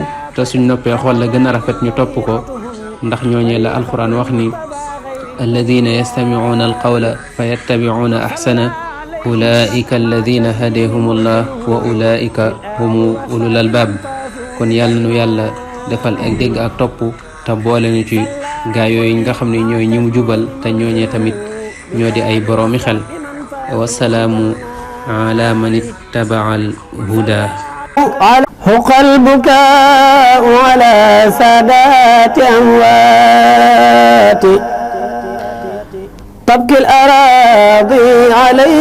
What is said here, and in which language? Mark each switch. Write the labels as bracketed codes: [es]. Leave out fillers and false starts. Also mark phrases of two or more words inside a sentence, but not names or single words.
[wo] te suñ noppee xool la gën a rafet ñu topp ko ndax ñooñee la alquran wax ni [ar] الذين يستمعون القول فيتبعون أحسنه أولئك الذين هداهم الله وأولئك هم أولو الألباب [wo] kon yàlla nu yàlla defal ak dégg ak topp te boole ñu ci gaa yooyu nga xam ne ñooy ñi mu jubal te ñooñee tamit ñoo di ay boroomi xel [ar] والسلام على من اتبع الهدى حق البكاء على سادات أموات تبكي الأراضي عليه